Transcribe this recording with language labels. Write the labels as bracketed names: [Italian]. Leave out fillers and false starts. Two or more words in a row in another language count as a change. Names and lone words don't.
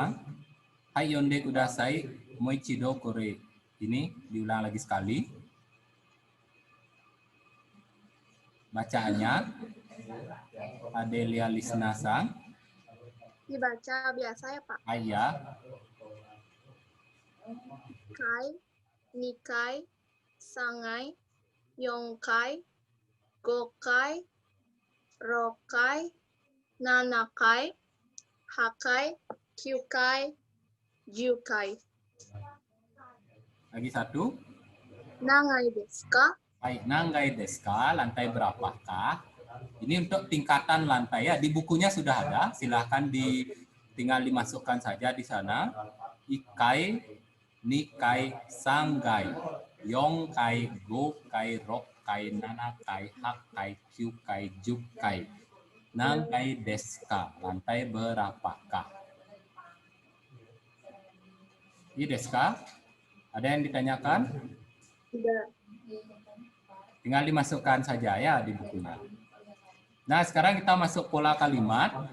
[Japanese] はい、読んでください、もう一度これ. [Indonesian] Ini diulang lagi sekali. Bacaannya Adelia Lisna Sang. Dibaca biasa ya, Pak. Ayah. [Japanese] 階、二階、三階、四階、五階、六階、七階、八階、九階、十階. [Indonesian] Lagi satu. [Japanese] 何階ですか? [Indonesian] Baik, [Japanese] 何階ですか, [Indonesian] lantai berapakah? Ini untuk tingkatan lantai ya. Di bukunya sudah ada. Silahkan tinggal dimasukkan saja di sana. [Japanese] 一階, 二階、三階、四階、五階、六階、七階、八階、九階、十階. 何階ですか, [Indonesian] lantai berapakah? Ini [Japanese] ですか? [Indonesian] Ada yang ditanyakan? Tidak. Tinggal dimasukkan saja ya di bukunya. Nah, sekarang kita masuk pola kalimat.